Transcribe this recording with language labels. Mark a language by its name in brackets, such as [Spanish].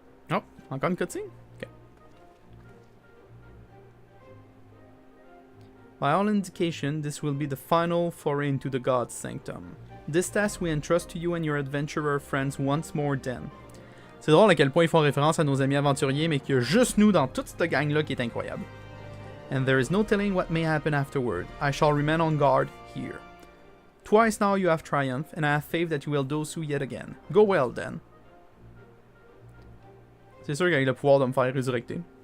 [French] Oh, encore une cutscene? Okay. [English] By all indication, this will be the final foray into the God's sanctum. This task we entrust to you and your adventurer friends once more then. [French] C'est drôle à quel point ils font référence à nos amis aventuriers, mais qu'il y a juste nous dans toute cette gang-là qui est incroyable. [English] And there is no telling what may happen afterward. I shall remain on guard here. Twice now you have triumphed, and I have faith that you will do so yet again. Go well then. [French] C'est sûr qu'il a le pouvoir de me faire résurrecter.